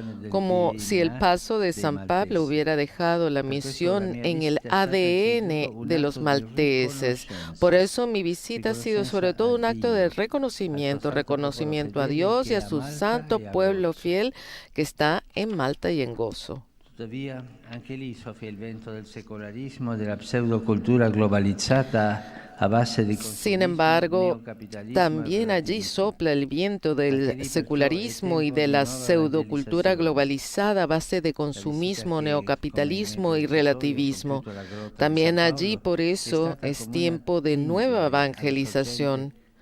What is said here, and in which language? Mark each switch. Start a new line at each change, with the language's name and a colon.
Spanish: Como si el paso de San Pablo hubiera dejado la misión en el ADN de los malteses. Por eso mi visita ha sido sobre todo un acto de reconocimiento a Dios y a su santo pueblo fiel que está en Malta y en Gozo.
Italian: Tuttavia, anche lì soffia il vento del secolarismo, della pseudocultura globalizzata a base di
Spanish: Sin embargo, también allí sopla el viento del secularismo y de la pseudocultura globalizada a base de consumismo, neocapitalismo y relativismo. También allí, por eso, es tiempo de nueva evangelización.